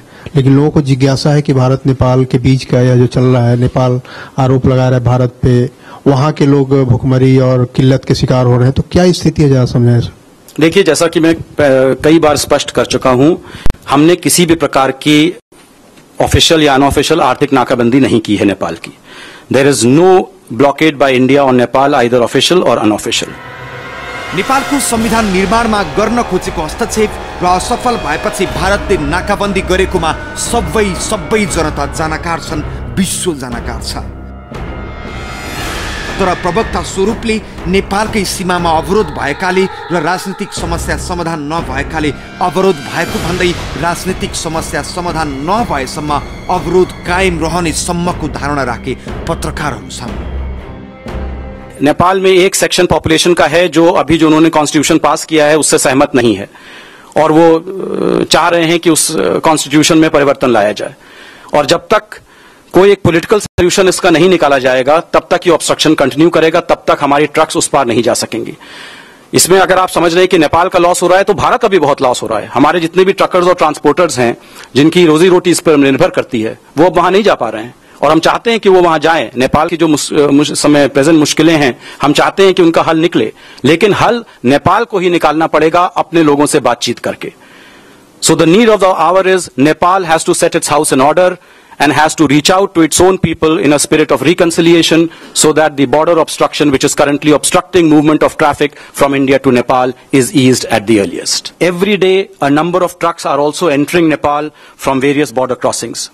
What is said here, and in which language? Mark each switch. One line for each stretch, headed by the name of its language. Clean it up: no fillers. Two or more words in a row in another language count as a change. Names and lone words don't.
Hindi: लेकिन लोगों को जिज्ञासा है कि भारत नेपाल के बीच का या जो चल रहा है, नेपाल आरोप लगा रहा है भारत पे, वहां के लोग भुखमरी और किल्लत के शिकार हो रहे हैं, तो क्या स्थिति है, जरा समझाएं सर। देखिए, जैसा कि मैं कई बार स्पष्ट कर चुका हूं, हमने किसी भी प्रकार की ऑफिशियल या अनऑफिशियल आर्थिक नाकाबंदी नहीं की है नेपाल की।
English: there is no blockade by India on Nepal, either official or unofficial.
Nepali: नेपालको संविधान निर्माणमा गर्न खोजेको हस्तक्षेप र असफल भएपछि भारतले नाकाबन्दी गरेकोमा सबै जनता जानकार छन्, विश्व जानकार छ। तर प्रवक्ता स्वरूपले नेपालकै सीमामा अवरोध भएकाले र राजनीतिक समस्या समाधान नभएकाले अवरोध भएको भन्दै राजनीतिक समस्या समाधान नभएसम्म अवरोध कायम रहने सम्मको धारणा राखे पत्रकारहरू छन्।
Hindi: नेपाल में एक
English: section population
Hindi: का है जो अभी जो उन्होंने
English: constitution pass
Hindi: किया है उससे सहमत नहीं है और वो चाह रहे हैं कि उस कॉन्स्टिट्यूशन में परिवर्तन लाया जाए, और जब तक कोई एक
English: political solution
Hindi: इसका नहीं निकाला जाएगा तब तक ये
English: obstruction continue
Hindi: करेगा, तब तक हमारी ट्रक्स उस पार नहीं जा सकेंगी। इसमें अगर आप समझ रहे हैं कि नेपाल का लॉस हो रहा है तो भारत का भी बहुत लॉस हो रहा है। हमारे जितने भी ट्रकर्स और ट्रांसपोर्टर्स हैं जिनकी रोजी रोटी इस पर निर्भर करती है वो अब वहां नहीं जा पा रहे हैं, और हम चाहते हैं कि वो वहां जाएं। नेपाल की जो समय प्रेजेंट मुश्किलें हैं, हम चाहते हैं कि उनका हल निकले, लेकिन हल नेपाल को ही निकालना पड़ेगा अपने लोगों से बातचीत करके।
English: so the need of the hour is Nepal has to set its house in order and has to reach out to its own people in a spirit of reconciliation so that the border obstruction which is currently obstructing movement of traffic from India to Nepal is eased at the earliest. Every day, a number of trucks are also entering Nepal from various border crossings.